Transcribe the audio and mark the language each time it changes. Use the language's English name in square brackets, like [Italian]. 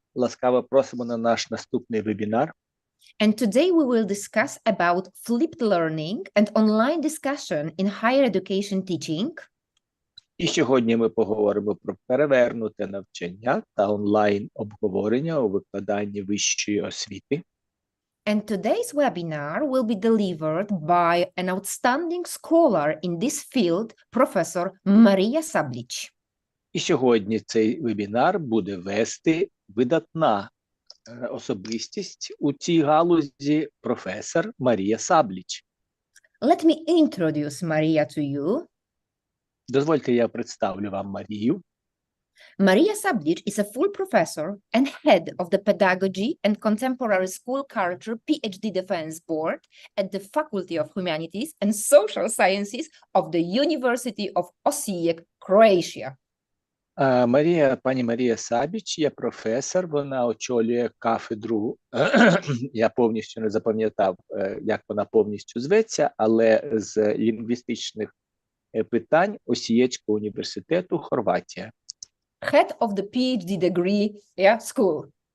[Ukrainian] Ласкаво просимо на наш наступний вебінар. [English] And today we will discuss about flipped learning and online discussion in higher education teaching. [Ukrainian] І сьогодні ми поговоримо про перевернуте навчання та онлайн-обговорення у викладанні вищої освіти. [English] And today's webinar will be delivered by an outstanding scholar in this field, Professor Maria Sablic. [Ukrainian] І сьогодні цей вебінар буде вести видатна особистість у цій галузі, професор Марія Сабліч. [English] Let me introduce Maria to you. [Ukrainian] Дозвольте, я представлю вам Марію. [English] Maria Sablic is a full professor and head of the Pedagogy and Contemporary School Culture PhD Defense Board at the Faculty of Humanities and Social Sciences of the University of Osijek, Croatia. [Ukrainian] Пані Марія Сабіч є професор, вона очолює кафедру, я повністю не запам'ятав, як вона повністю зветься, але з лінгвістичних питань Осієцького університету, Хорватія. [English] Head of the PhD degree school.